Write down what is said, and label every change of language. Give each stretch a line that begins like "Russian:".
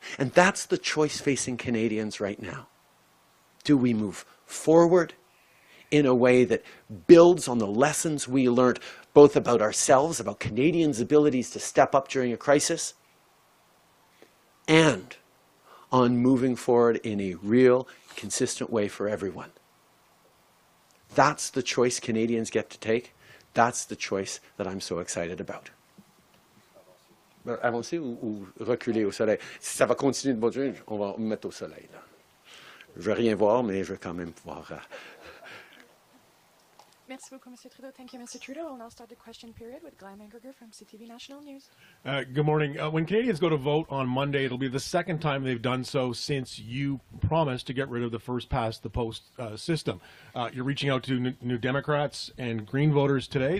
English: And that's the choice facing Canadians right now. Do we move forward in a way that builds on the lessons we learned both about ourselves, about Canadians' abilities to step up during a crisis, and on moving forward in a real, consistent way for everyone? That's the choice Canadians get to take. That's the choice that I'm so excited about.
French: Avancer ou reculer au soleil? Si ça va continuer de bouger, on va me mettre au soleil. Là. Je ne vais rien voir, mais je vais quand même pouvoir... Merci beaucoup, Mr. Trudeau.
English: Thank you, Mr. Trudeau. We'll now start the question period with Glenn Mangerger from CTV National News. Good morning. When Canadians go to vote on Monday, it'll be the second time they've done so since you promised to get rid of the first-past-the-post system. You're reaching out to New Democrats and Green voters today.